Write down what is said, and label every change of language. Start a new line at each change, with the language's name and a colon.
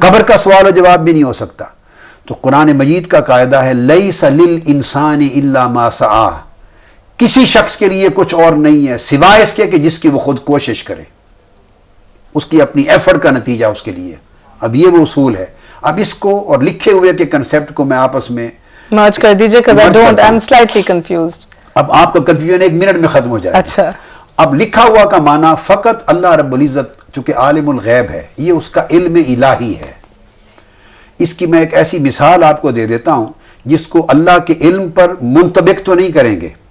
Urdu: قبر کا سوال و جواب بھی نہیں ہو سکتا. تو قرآن مجید کا قاعدہ ہے
Arabic: لیس للانسان الا ما سعی,
Urdu: کسی شخص کے لیے کچھ اور نہیں ہے سوائے اس کے کہ جس کی وہ خود کوشش کرے, اس کی اپنی ایفرٹ کا نتیجہ اس کے لیے. اب یہ وہ اصول ہے. اب اس کو اور لکھے ہوئے کے کنسیپٹ کو میں آپس میں مرج کر دیجئے,
English: because I don't, I'm slightly confused.
Urdu: اب آپ کا کنفیوژن ایک منٹ میں ختم ہو جائے. اچھا. اب لکھا ہوا کا معنی فقط اللہ رب العزت چونکہ عالم الغیب ہے, یہ اس کا علم الہی ہے. اس کی میں ایک ایسی مثال آپ کو دے دیتا ہوں جس کو اللہ کے علم پر منطبق تو نہیں کریں گے.